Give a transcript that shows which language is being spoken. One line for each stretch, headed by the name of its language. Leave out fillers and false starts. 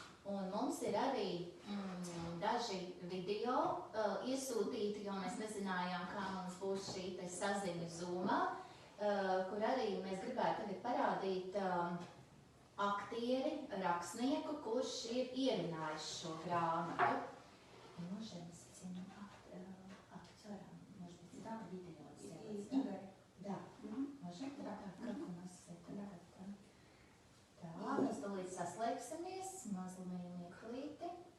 Latvian: Un mums ir arī daži video iesūtīti, jo mēs nezinājām, kā mums būs šī saziņa Zoomā, kur arī mēs gribētu tagad parādīt aktieri, rakstnieku, kurš ir ierunājis šo grāmatu.
Russian: Можем с этим актером, может быть, да, видео сделать, да? Да. Можем? Да. Как у нас это?
Latvian: Tā, mēs tūlīt saslēgsimies, mazliet mieklīti.